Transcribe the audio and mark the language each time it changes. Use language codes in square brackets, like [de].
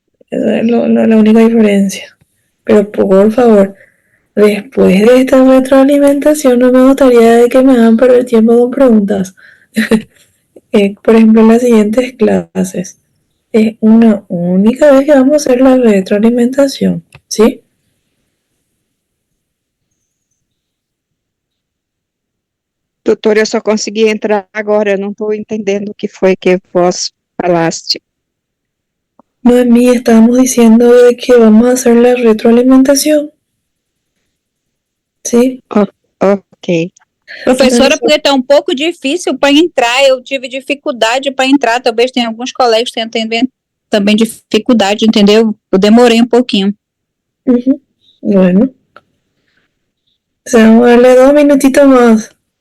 [es] Esa es la única diferencia. Pero por favor, después de esta retroalimentación no me gustaría de que me hagan perder tiempo con preguntas. Por ejemplo, en las siguientes clases es una única vez que vamos a hacer la retroalimentación, ¿sí? [pt] Doutor, eu só consegui entrar agora, eu não estou entendendo o que foi que vos falaste. [es] Noemí, estábamos diciendo de que vamos a hacer la retroalimentación, ¿sí? Ok. [pt] Professora, porque está um pouco difícil para entrar, eu tive dificuldade para entrar, talvez tenha alguns colegas que tenham também dificuldade, entendeu? Eu demorei um pouquinho. [es] Bueno, o sea, vamos a darle 2 minutitos más.